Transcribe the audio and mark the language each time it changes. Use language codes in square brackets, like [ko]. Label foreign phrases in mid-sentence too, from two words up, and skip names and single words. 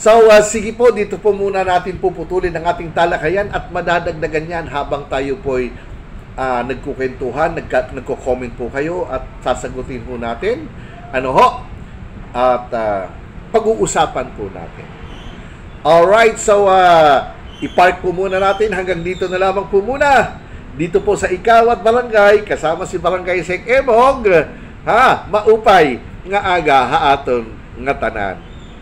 [tl] So, sige po, dito po muna natin puputulin ang ating talakayan at madadagdagan yan habang tayo po'y nagkukwentuhan, nagko-comment po kayo at sasagutin po natin. Ano ho? At pag-uusapan po natin. Alright, so i-park po muna natin hanggang dito na lamang po muna. Dito po sa Ikawat Barangay, kasama si Barangay Sek Emong, [war] maupay nga aga haaton nga tanan.